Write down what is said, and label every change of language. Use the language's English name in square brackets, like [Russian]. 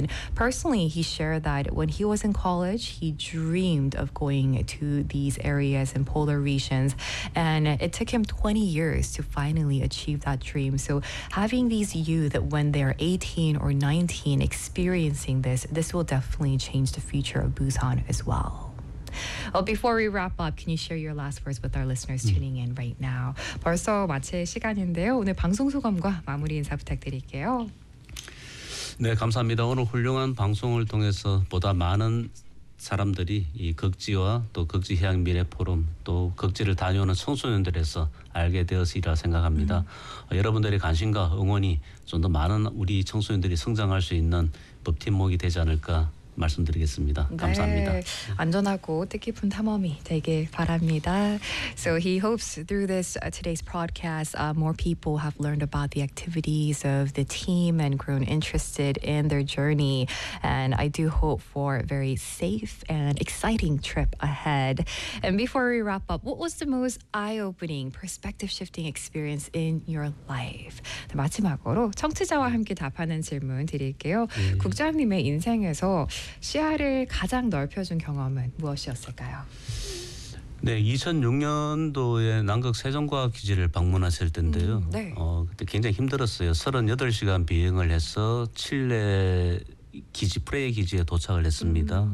[English] And personally, he shared that when he was in college, he dreamed of going to these areas and polar regions, and it took him 20 years to finally achieve that dream. So having these youth when they're 18 or 19 experiencing this will definitely change the future of Busan as well. Well, before we wrap up, can you share your last words with our listeners tuning in right now? [Korean] 벌써 마칠 시간인데요. 오늘 방송 소감과 마무리 인사 부탁드릴게요. 네, 감사합니다. 오늘 훌륭한 방송을 통해서 보다 많은 사람들이 이 극지와 또 극지 해양 미래 포럼 또 극지를 다녀오는 청소년들에서 알게 되었으리라 생각합니다. 여러분들의 관심과 응원이 좀 더 많은 우리 청소년들이 성장할 수 있는 법 팀목이 되지 않을까 말씀드리겠습니다. 감사합니다. 네, 안전하고 뜻깊은 탐험이 되길 바랍니다. [English] So he hopes through this today's broadcast, more people have learned about the activities of the team and grown interested in their journey. And I do hope for a very safe and exciting trip ahead. And before we wrap up, what was the most eye-opening, perspective-shifting experience in your life? [Korean] 네, 마지막으로 청취자와 함께 답하는 질문 드릴게요. 네. 국장님의 인생에서 시야를 가장 넓혀준 경험은 무엇이었을까요? 네, 2006년도에 남극 세종과학기지를 방문하실 텐데요. 네. 그때 굉장히 힘들었어요. 38시간 비행을 해서 칠레 기지 프레이 기지에 도착을 했습니다.